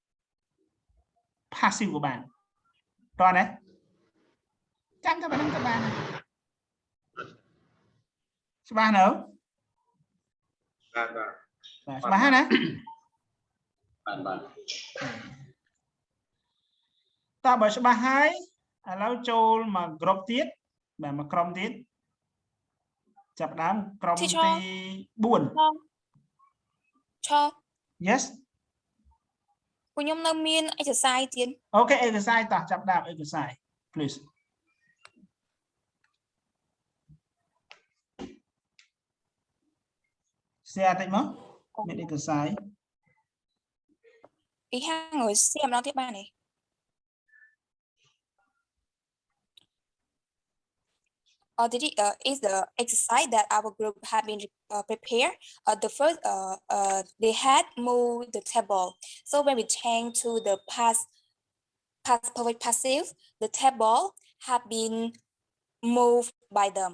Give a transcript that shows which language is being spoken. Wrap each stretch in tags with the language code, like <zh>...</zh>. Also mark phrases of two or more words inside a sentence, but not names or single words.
<km>passive ក៏បានតើណាចាំតែប៉ុណ្្នឹងក៏បានច្បាស់នៅបាទច្បាស់ណាបាទតើបើច្បាស់ហើយឥឡូវចូលមកក្រុមទៀតបាទមកក្រុមទៀតចាប់ដើមក្រុមទី4 Yes ខ្ញុំនៅមាន exercise ទៀត</km> <en>Okay exercise</en> <km>តោះចាប់ដើម exercise</km> <en>please share</en> <km>តិចមកមាន exercise អីហាងឲ្យ share ម្ដងទៀតបានទេ</km> <en>is the exercise that our group have been prepared. The first, they had moved the table. So when we change to the past perfect passive, the table have been moved by them.</en>